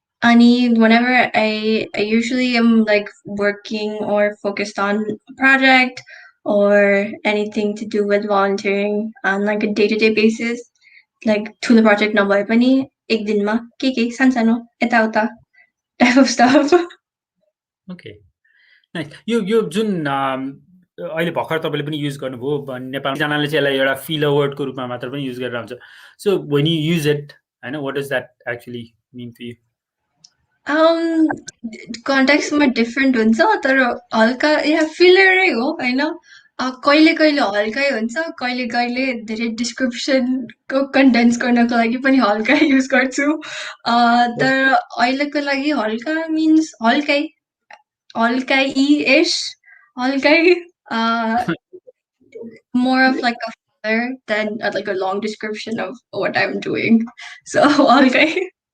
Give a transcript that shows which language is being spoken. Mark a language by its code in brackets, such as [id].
[en] Ani, whenever I usually am like working or focused on a project or anything to do with volunteering on like a day-to-day basis, like [ne] ठुलो project नभए पनि एक दिनमा के सानसानो यताउता [en] type of stuff. Okay, nice. [ne] यो जुन अहिले भर्खर तपाईले पनि युज गर्नुभयो नेपाली जनाले चाहिँ यसलाई एउटा फिलर वर्डको रूपमा मात्र पनि युज गरेर हुन्छ. [en] So when you use it, हैन, what does that actually mean for you? [ne] कन्टेक्स्टमा different हुन्छ तर हल्का यहाँ फिलरै हो हैन. कहिले कहिले हल्कै हुन्छ, कहिले कहिले धेरै डिस्क्रिप्सनको कन्टेन्ट्स गर्नको लागि पनि हल्का युज गर्छु. तर अहिलेको लागि हल्का [en] Means हल्कै-ish, हल्कै more of like a filler than like a long description of what I'm doing. [ne] So हल्कै.